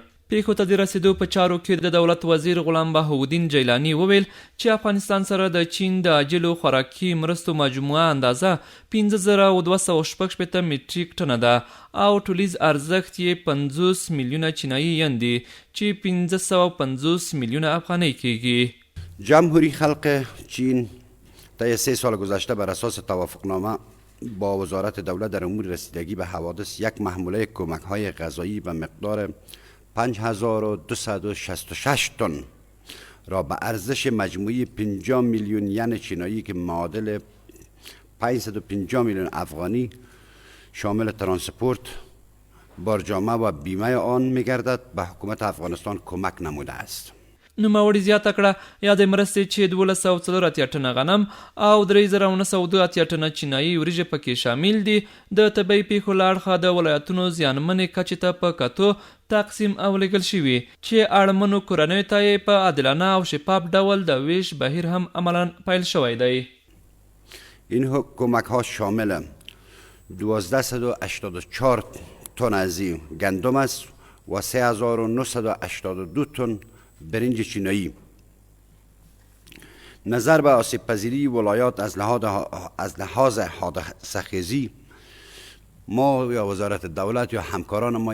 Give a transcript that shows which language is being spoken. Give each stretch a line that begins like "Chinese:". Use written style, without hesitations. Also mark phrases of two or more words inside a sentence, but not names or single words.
Pashto: پیښو ته د رسیدو په چارو کې د دولت وزیر غلام بهاءالدین جیلاني وویل چې افغانستان سره د چین د عاجلو خوراکي مرستو مجموعه اندازه 5266 میټریک ټنه ده او ټولیز ارزښت یې 50 میلیونه چینایي ین دی چې 1550 میلیونه افغانۍ کیږي.
Persian: جمهوری خلق چین طی 3 سال گذشته بر اساس توافقنامه با وزارت دولت در امور رسیدگی به حوادث یک محموله کمک‌های غذایی به مقدار 5266 تن را به ارزش مجموعی 50 میلیون ین چینایی که معادل 550 میلیون افغانی شامل ترانسپورت، بارجامه و بیمه آن می‌گردد به حکومت افغانستان کمک نموده است.
Pashto: نوموړي زیاته کړه یادې مرستې چې 1284 ټنه غنم او 3902 ټنه چینایي وریژې پکې شامل دي د طبیعي پیښو له اړخه د ولایتونو زیانمنې کچې ته په کتو تقسیم او لیږل شوي چې اړمنو کورنیو ته یې په عادلانه او شفاف ډول د ویش بهیر هم عملا پیل شوی دی.
Persian: این کمک ها شامل 1284 تن از گندم است و 3982 تن برنج چینایی. نظر به آسیب پذیری ولایات از لحاظ حادثه‌خیزی ما یا وزارت دولت یا همکاران ما